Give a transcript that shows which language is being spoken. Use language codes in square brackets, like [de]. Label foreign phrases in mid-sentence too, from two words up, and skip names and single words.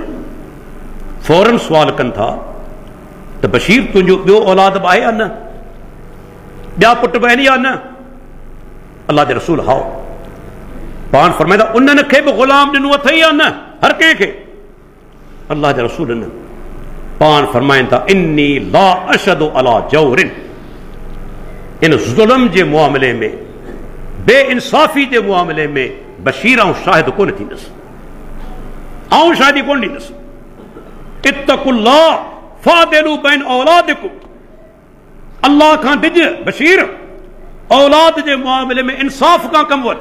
[sd] फौरन सुवाल कनि था त बशीर तुंहिंजो ॿियो औलाद बि आहे या न, ॿिया पुट बि आहिनि या न? अल्लाह जे रसूल हाओ। पाण फरमाईंदा उन्हनि खे बि ग़ुलाम ॾिनो अथई या न, हर कंहिंखे? अल्लाह जे रसूल न। पाण फरमाइनि था [ar] إني لا أشهد على جور, [sd] इन ज़ुल्म जे मुआमले में, बेइंसाफ़ी जे मुआमले में बशीर ऐं शाहिद कोन थींदुसि, आउं शाहिदी कोन ॾींदुसि। [ar] اتقوا الله فاعدلوا بين أولادكم, [sd] अल्लाह खां डिॼ बशीर, औलाद जे मुआमले में इंसाफ़ खां कमु वठ।